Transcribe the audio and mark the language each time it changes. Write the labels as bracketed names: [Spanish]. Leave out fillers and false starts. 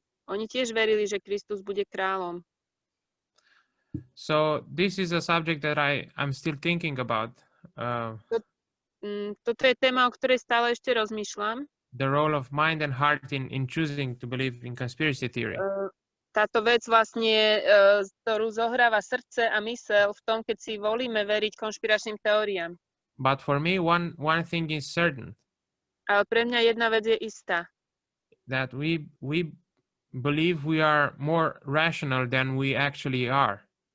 [Slovak] Oni tiež verili, že Kristus bude kráľom. [English] So this is a subject that I'm still thinking about. [Slovak] Toto je téma, o ktorej stále ešte rozmýšľam. [English] The role of mind and heart in choosing to believe in conspiracy theory. [Slovak] Táto vec vlastne, ktorú zohráva srdce a myseľ v tom, keď si volíme veriť konšpiračným teóriám. [English] But for me, one thing is certain. [Slovak] Ale pre mňa jedna vec je istá. [English] That we believe we are more rational than we actually are.